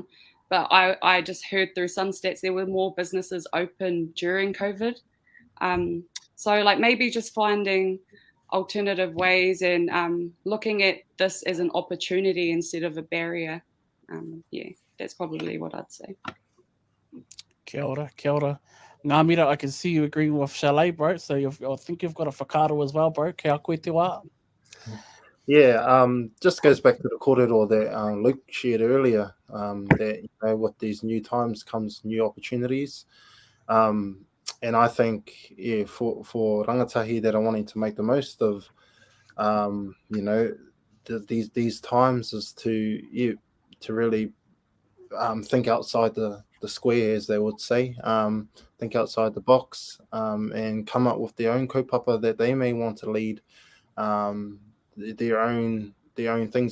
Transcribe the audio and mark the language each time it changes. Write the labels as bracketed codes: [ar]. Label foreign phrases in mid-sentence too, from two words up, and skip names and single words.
[en] But I just heard through some stats there were more businesses open during COVID. So like maybe just finding alternative ways and looking at this as an opportunity instead of a barrier. Yeah, that's probably what I'd say. [mi] Kia ora, kia ora. [en] Ngā mira, I can see you agreeing with Chalet, bro. So I think you've got a whakaaro as well, bro. [mi] Kia koe te wā. [en] Yeah, just goes back to the kōrero that Luke shared earlier, that with these new times comes new opportunities. And I think, for rangatahi that are wanting to make the most of, these times is to really think outside the square, as they would say, think outside the box, and come up with their own kaupapa that they may want to lead, their own things.